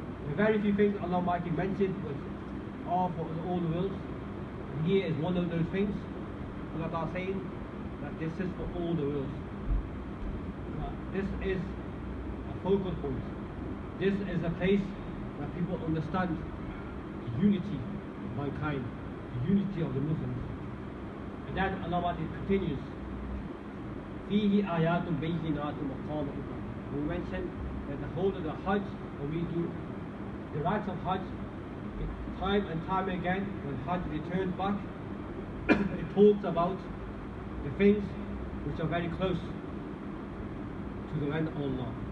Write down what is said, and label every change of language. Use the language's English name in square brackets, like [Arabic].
[English] The very few things Allah Almighty mentioned are for all the worlds, and here is one of those things. Allah is saying that this is for all the worlds. This is a focal point. This is a place where people understand the unity of mankind, the unity of the Muslims. [Arabic] And then Allah continues, فِيهِ آيَاتٌ بَيِّنَاتٌ مَقَامَ إِبْرَاهِيمَ. [English] We mentioned that the whole of the Hajj, when we do the rites of Hajj, time and time again, when Hajj returns back, it talks about the things which are very close to the end of Allah.